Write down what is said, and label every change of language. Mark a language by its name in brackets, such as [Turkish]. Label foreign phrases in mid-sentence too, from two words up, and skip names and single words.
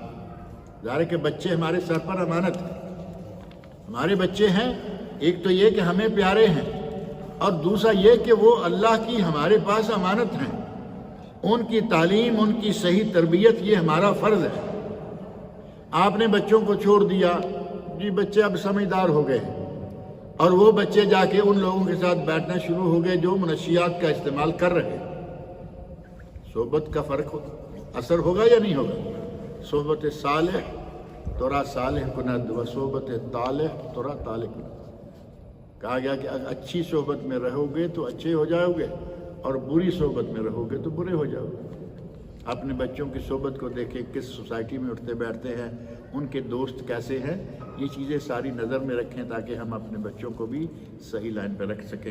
[Urdu] ظاہر ہے کہ بچے ہمارے سر پر امانت ہیں، ہمارے بچے ہیں، ایک تو یہ کہ ہمیں پیارے ہیں، اور دوسرا یہ کہ وہ اللہ کی ہمارے پاس امانت ہیں، ان کی تعلیم، ان کی صحیح تربیت یہ ہمارا فرض ہے۔ آپ نے بچوں کو چھوڑ دیا، جی بچے اب سمجھدار ہو گئے ہیں، اور وہ بچے جا کے ان لوگوں کے ساتھ بیٹھنا شروع ہو گئے جو منشیات کا استعمال کر رہے ہیں۔ صحبت کا فرق اثر ہوگا یا نہیں ہوگا؟ [Persian] صحبت صالح تورا صالح کند و صحبت طالح تورا طالح کند۔ [Urdu] کہا گیا کہ اگر اچھی صحبت میں رہو گے تو اچھے ہو جاؤ گے، اور بری صحبت میں رہو گے تو برے ہو جاؤ گے۔ اپنے بچوں کی صحبت کو دیکھیں، کس سوسائٹی میں اٹھتے بیٹھتے ہیں، ان کے دوست کیسے ہیں، یہ چیزیں ساری نظر میں رکھیں تاکہ ہم اپنے بچوں کو بھی صحیح لائن پہ رکھ سکیں۔